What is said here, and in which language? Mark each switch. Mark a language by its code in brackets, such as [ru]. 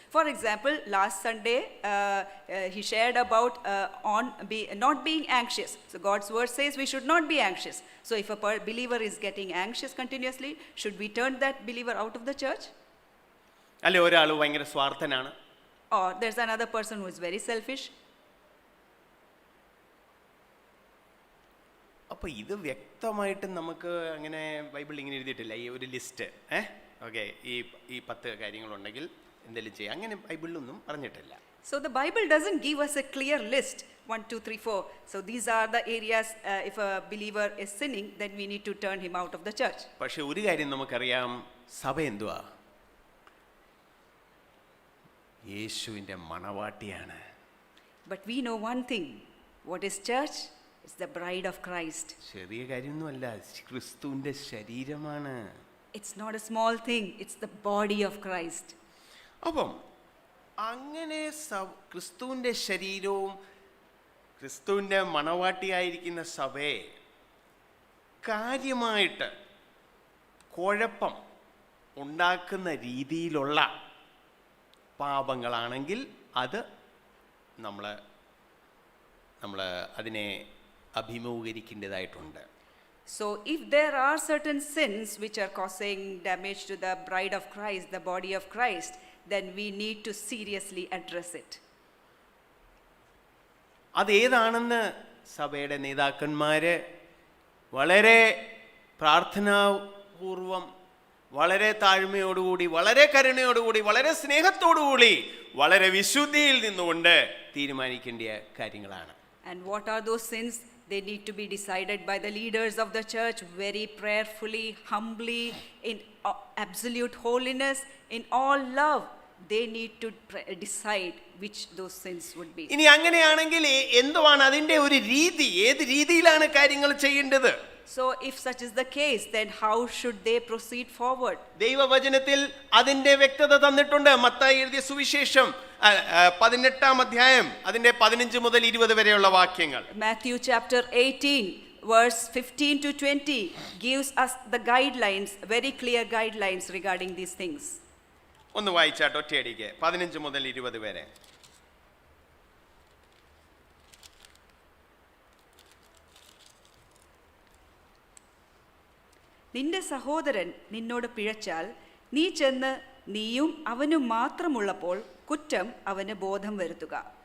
[en] For example, last Sunday he shared about not being anxious. So God's word says we should not be anxious. So if a believer is getting anxious continuously, should we turn that believer out of the church? [ml] അല്ലെ ഒരാൾ ഭയങ്കര സ്വാർത്ഥനാണ്. [en] Or there's another person who is very selfish. [ml] അപ്പോൾ ഇത് വ്യക്തമായിട്ട് നമുക്ക് അങ്ങനെ ബൈബിളിൽ ഇങ്ങനെ എഴുതിയിട്ടില്ല ഈ ഒരു ലിസ്റ്റ്. ഓക്കെ, ഈ 10 കാര്യങ്ങളുണ്ടെങ്കിൽ എന്തെങ്കിലും ചെയ്യാം, അങ്ങനെ ബൈബിളിലൊന്നും പറഞ്ഞിട്ടില്ല. [en] So the Bible doesn't give us a clear list 1 2 3 4. So these are the areas if a believer is sinning, then we need to turn him out of the church. [ml] പക്ഷെ ഒരു കാര്യം നമുക്കറിയാം, സഭ എന്തുവാ? യേശുവിൻ്റെ മണവാട്ടിയാണ്. [en] But we know one thing. What is church? It's the bride of Christ. [ml] ചെറിയ കാര്യമൊന്നുമല്ല, ക്രിസ്തുവിൻ്റെ ശരീരമാണ്. [en] It's not a small thing, it's the body of Christ. [ml] അപ്പം അങ്ങനെ ക്രിസ്തുവിൻ്റെ ശരീരവും ക്രിസ്തുവിൻ്റെ മണവാട്ടിയായിരിക്കുന്ന സഭയെ കാര്യമായിട്ട് കുഴപ്പം ഉണ്ടാക്കുന്ന രീതിയിലുള്ള പാപങ്ങളാണെങ്കിൽ അത് നമ്മൾ അതിനെ അഭിമുഖീകരിക്കേണ്ടതായിട്ടുണ്ട്. [en] So if there are certain sins which are causing damage to the bride of Christ, the body of Christ, then we need to seriously address it. [ml] അതേതാണെന്ന് സഭയുടെ നേതാക്കന്മാര് വളരെ പ്രാർത്ഥനാപൂർവം, വളരെ താഴ്മയോടുകൂടി, വളരെ കരുണയോടുകൂടി, വളരെ സ്നേഹത്തോടുകൂടി, വളരെ വിശുദ്ധിയിൽ നിന്നുകൊണ്ട് തീരുമാനിക്കേണ്ട കാര്യങ്ങളാണ്. [en] And what are those sins? They need to be decided by the leaders of the church very prayerfully, humbly, in absolute holiness, in all love. They need to decide which those sins would be. [ml] ഇനി അങ്ങനെയാണെങ്കിൽ എന്തുവാണ് അതിൻ്റെ ഒരു രീതി? ഏത് രീതിയിലാണ് കാര്യങ്ങൾ ചെയ്യേണ്ടത്? [en] So if such is the case, then how should they proceed forward? [ml] ദൈവവചനത്തിൽ അതിൻ്റെ വ്യക്തത തന്നിട്ടുണ്ട്. മത്തായി എഴുതിയ സുവിശേഷം 18-ാം അധ്യായം അതിൻ്റെ 15 മുതൽ 20 വരെയുള്ള വാക്യങ്ങൾ. [en] Matthew chapter 18 verse 15 to 20 gives us the guidelines, very clear guidelines regarding these things. [ml] ഒന്ന് വായിച്ചാട്ട് ഒറ്റയടിക്ക് 15 മുതൽ 20 വരെ. നിന്റെ സഹോദരൻ നിന്നോട് പിഴച്ചാൽ നീ ചെന്ന് നീയും അവനും മാത്രമുള്ളപ്പോൾ കുറ്റം അവന് ബോധം വരുത്തുക.